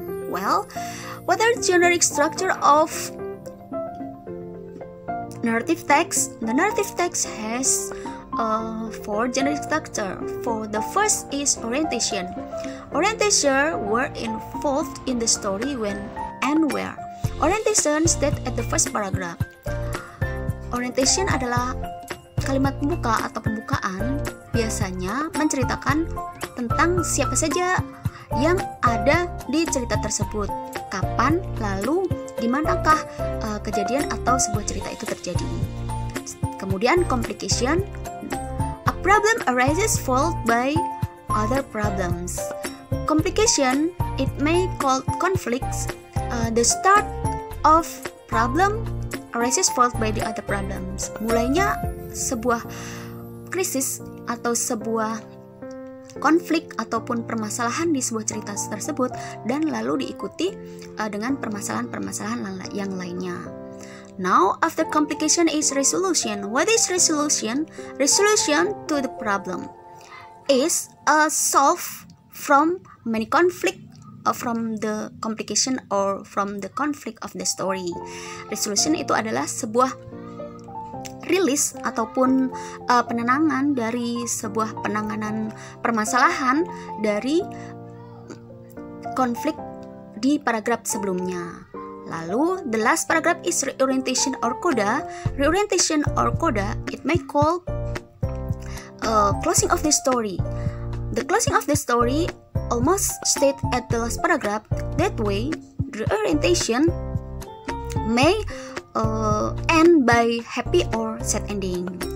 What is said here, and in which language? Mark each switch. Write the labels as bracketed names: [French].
[English] Well, what are the generic structure of narrative text? The narrative text has four generic structure. For the first is orientation. Orientation were involved in the story when and where. Orientation state at the first paragraph. [Indonesian] Orientation adalah kalimat pembuka atau pembukaan, biasanya menceritakan tentang siapa saja yang ada di cerita tersebut, kapan, lalu di manakah kejadian atau sebuah cerita itu terjadi. Kemudian [English] complication, a problem arises followed by other problems. Complication, it may called conflicts. The start of problem arises followed by the other problems. [Indonesian] Mulainya sebuah krisis atau sebuah konflik ataupun permasalahan di sebuah cerita tersebut, dan lalu diikuti dengan permasalahan-permasalahan yang lainnya. [English] Now, after complication is resolution. What is resolution? Resolution to the problem is solve from many conflict from the complication or from the conflict of the story. [Indonesian] Resolution itu adalah sebuah rilis ataupun penenangan dari sebuah penanganan permasalahan dari konflik di paragraf sebelumnya. Lalu, [English] the last paragraph is reorientation or coda. Reorientation or coda, it may call closing of the story. The closing of the story almost state at the last paragraph. That way, reorientation may end by happy or sad ending.